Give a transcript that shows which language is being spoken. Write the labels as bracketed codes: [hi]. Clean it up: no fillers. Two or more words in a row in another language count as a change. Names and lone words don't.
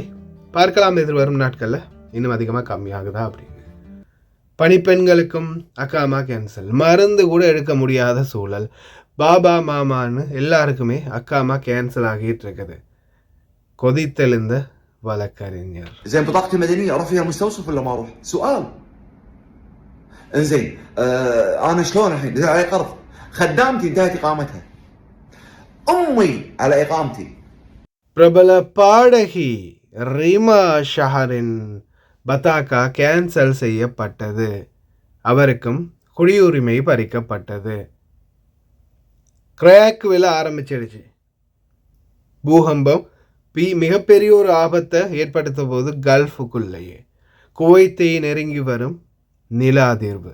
[ta] பார்க்கலாம் எதிர்வரும் நாட்களில் இன்னும் அதிகமாக கம்மியாகுதா அப்படின்னு. பணிப்பெண்களுக்கும் அக்காமா கேன்சல், மருந்து கூட எடுக்க முடியாத சூழல். பாபா மாமான்னு எல்லாருக்குமே அக்காமா கேன்சல் ஆகிட்டு இருக்குது. கொதித்தெழுந்த வழக்கறிஞர். [ar] زين بطاقتي المدنيه اروح فيها مستوصف ولا ما اروح؟ سؤال. انزين انا شلون الحين؟ اذا علي قرض، خدامتي انتهت اقامتها، امي على اقامتي. [ta] பிரபல பாடகி ரீமா ஷஹரின் பத்தாக்கா கேன்சல் செய்யப்பட்டது. அவருக்கும் குடியுரிமை பறிக்கப்பட்டது. கிராக் விழ ஆரம்பிச்சிடுச்சு. பூகம்பம் மிகப்பெரிய ஒரு ஆபத்தை ஏற்படுத்த போது கல்ஃபுக்குள்ளேயே குவைத்தை நெருங்கி வரும் நில அதிர்வு.